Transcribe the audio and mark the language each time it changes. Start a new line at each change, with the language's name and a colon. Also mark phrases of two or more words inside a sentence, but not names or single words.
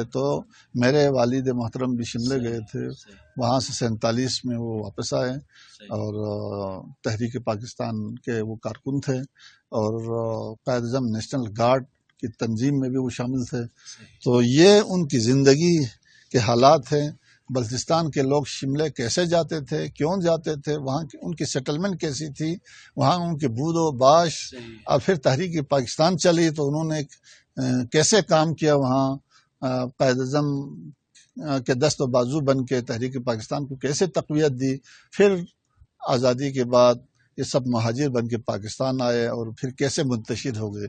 Urdu: تو میرے والد محترم بھی شملے گئے تھے، وہاں سے 47 میں وہ واپس آئے اور تحریک پاکستان کے وہ کارکن تھے اور قائد اعظم نیشنل گارڈ کی تنظیم میں بھی وہ شامل تھے. تو یہ ان کی زندگی کے حالات ہیں. بلتستان کے لوگ شملے کیسے جاتے تھے، کیوں جاتے تھے، وہاں ان کی سیٹلمنٹ کیسی تھی، وہاں ان کے بود و باش، اور پھر تحریک پاکستان چلی تو انہوں نے کیسے کام کیا وہاں، قائد اعظم کے دست و بازو بن کے تحریک پاکستان کو کیسے تقویت دی، پھر آزادی کے بعد یہ سب مہاجر بن کے پاکستان آئے اور پھر کیسے منتشر ہو گئے.